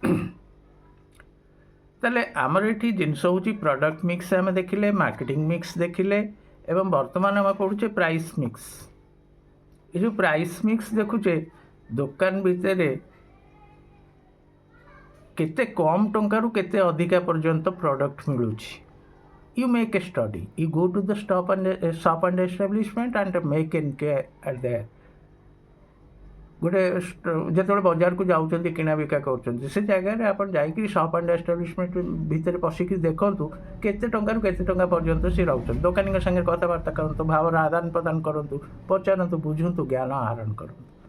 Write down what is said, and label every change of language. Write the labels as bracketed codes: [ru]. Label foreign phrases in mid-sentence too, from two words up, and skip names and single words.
[or] ତାହେଲେ ଆମର ଏଠି ଜିନିଷ ହେଉଛି [en] product mix [or] ଆମେ ଦେଖିଲେ, [en] marketing mix [or] ଦେଖିଲେ, ଏବଂ ବର୍ତ୍ତମାନ ଆମେ ପଢ଼ୁଛେ [en] price mix. [or] ଏ ଯେଉଁ [en] price mix [or] ଦେଖୁଛେ, ଦୋକାନ ଭିତରେ କେତେ କମ୍ ଟଙ୍କାରୁ କେତେ ଅଧିକା ପର୍ଯ୍ୟନ୍ତ ପ୍ରଡ଼କ୍ଟ ମିଳୁଛି। [en] You make a study. You go to the shop and establishment and make inquiry at there. [or] ଗୋଟେ ଯେତେବେଳେ ବଜାରକୁ ଯାଉଛନ୍ତି କିଣା ବିକା କରୁଛନ୍ତି, ସେ ଜାଗାରେ ଆପଣ ଯାଇକି [en] shop and establishment [or] ଭିତରେ ପଶିକି ଦେଖନ୍ତୁ କେତେ ଟଙ୍କାରୁ କେତେ ଟଙ୍କା ପର୍ଯ୍ୟନ୍ତ ସେ ରହୁଛନ୍ତି। ଦୋକାନୀଙ୍କ ସାଙ୍ଗରେ କଥାବାର୍ତ୍ତା କରନ୍ତୁ, ଭାବର ଆଦାନ ପ୍ରଦାନ କରନ୍ତୁ, ପଚାରନ୍ତୁ, ବୁଝନ୍ତୁ, ଜ୍ଞାନ ଆହରଣ କରନ୍ତୁ।